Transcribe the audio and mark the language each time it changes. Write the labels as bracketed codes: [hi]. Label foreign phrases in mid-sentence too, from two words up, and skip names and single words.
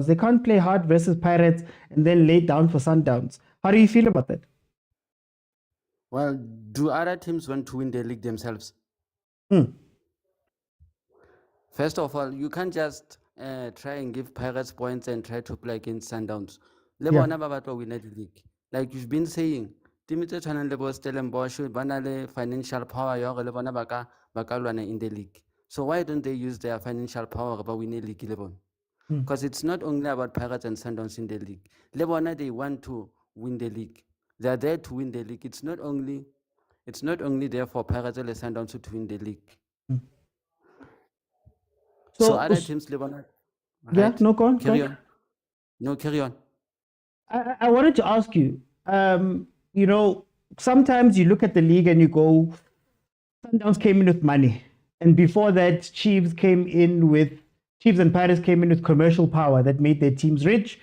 [en] They can't play hard versus Pirates and then lay down for Sundowns. How do you feel about that? Well, do other teams want to win the league themselves? First of all, you can't just try and give Pirates points and try to play against Sundowns. [st] Le bona ba batla [en] win the league. Like you've been saying, [st] team tse tshwanang le bo Stellenbosch ba na le [en] financial power [st] ya gore le bona ba ka lwana [en] in the league. So why don't they use their financial power ba win the league [st] le bona? [en] Because it's not only about Pirates and Sundowns in the league. [st] Le bona [en] they want to win the league. They are there to win the league. It's not only there for Pirates and Sundowns to win the league. So other teams [st] le bona. [en] Yeah, no, go on. Carry on. No, carry on. I wanted to ask you, you know, sometimes you look at the league and you go, Sundowns came in with money. And before that, Chiefs and Pirates came in with commercial power that made their teams rich.